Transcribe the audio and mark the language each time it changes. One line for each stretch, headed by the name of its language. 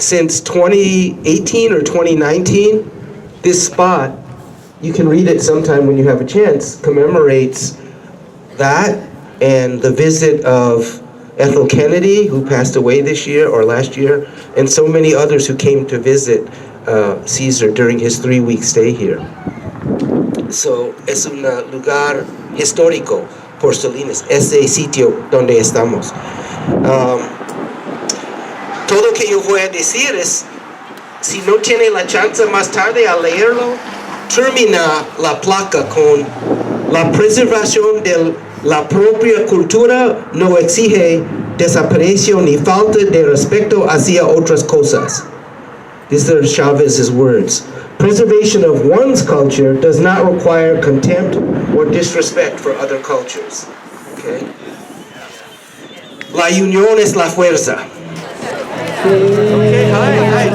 English: Since 2018 or 2019, this spot, you can read it sometime when you have a chance, commemorates that and the visit of Ethel Kennedy, who passed away this year or last year, and so many others who came to visit Cesar during his 3-week stay here.
Spanish: So, es un lugar histórico por Salinas, ese sitio donde estamos. Todo lo que yo voy a decir es, si no tiene la chance más tarde a leerlo, termina la placa con la preservación de la propia cultura no exige desaparición ni falta de respeto hacia otras cosas.
English: These are Chavez's words. Preservation of one's culture does not require contempt or disrespect for other cultures. Okay?
Spanish: La unión es la fuerza.
English: Okay, hi.